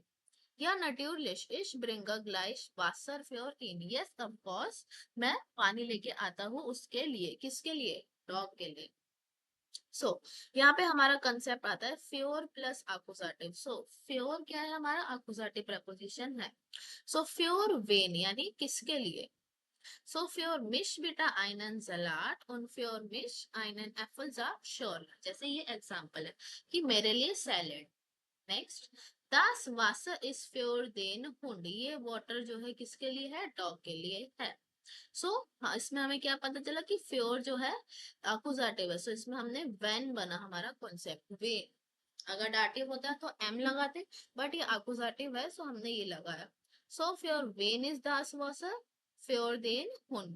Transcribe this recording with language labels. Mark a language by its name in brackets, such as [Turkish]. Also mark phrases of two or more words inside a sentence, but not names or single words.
[German] Ja natürlich ich bringe gleich Wasser für ihn, [English] yes of course [Hindi] मैं पानी लेके आता हूँ उसके लिए, किसके लिए, डॉग के लिए। सो यहाँ पे हमारा कंसेप्ट आता है [German] für plus Akkusativ. [Hindi] सो फ्योर क्या है, हमारा आकुजाटिव प्रपोजिशन है। सो [German] für wen [Hindi] यानी किसके लिए, [German] so für mich bitte einen Salat und für mich einen Apfelsaft sure, [Hindi] जैसे ये एग्जांपल है कि मेरे लिए सैलेड। नेक्स्ट, [German] das Wasser ist für den Hund, [Hindi] ये वाटर जो है किसके लिए है, डॉग के लिए है। सो हाँ, इसमें हमें क्या पता चला कि फ्योर जो है अकुजाटिव है। सो इसमें हमने वेन बना हमारा कॉन्सेप्ट, वे। अगर डाटिव होता तो एम लगाते, बट ये अकुजाटिव है सो हमने ये लगाया। [German] so für wen ist das Wasser für den Hund.